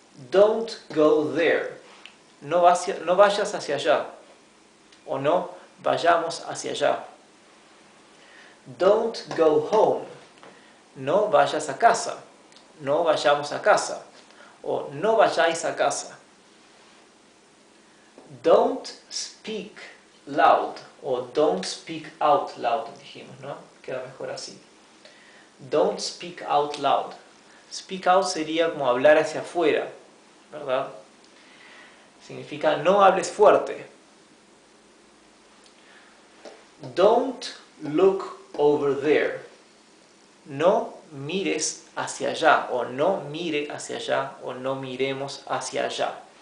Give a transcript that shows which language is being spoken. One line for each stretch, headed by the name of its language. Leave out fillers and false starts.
English: Don't go there.
Spanish: No vayas hacia allá, o no vayamos hacia allá.
English: Don't go home.
Spanish: No vayas a casa, no vayamos a casa, o no vayáis a casa.
English: Don't speak loud, o don't speak out loud,
Spanish: dijimos, ¿no? Queda mejor así.
English: Don't speak out loud.
Spanish: Speak out sería como hablar hacia afuera, ¿verdad? Significa no hables fuerte.
English: Don't look over there.
Spanish: No mires hacia allá, o no mire hacia allá, o no miremos hacia allá.